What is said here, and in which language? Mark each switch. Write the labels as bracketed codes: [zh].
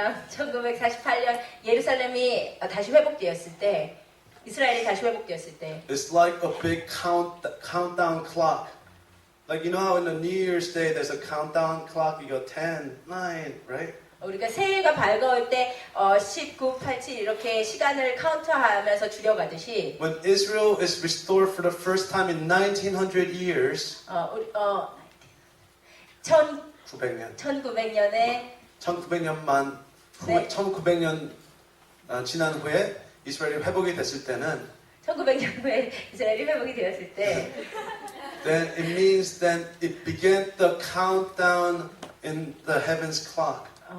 [ko] 1948년 예루살렘이 다시 회복되었을 때, 이스라엘이 다시 회복되었을 때, [en] it's like a big countdown clock. Like you know how in the New Year's Day there's a countdown clock. You go 10, 9, right? [ko] 우리가 새해가 밝아올 때 19, 87 이렇게 시간을 카운트하면서 줄여가듯이 [en] When Israel is restored for the first time in 1900 years, [ko] 1900년에 1900년만 네. 1900년 지난 후에 이스라엘이 회복이 됐을 때는 1900년 후에 이스라엘이 회복이 되었을 때 [en] then it means then it began the countdown in the heavens clock.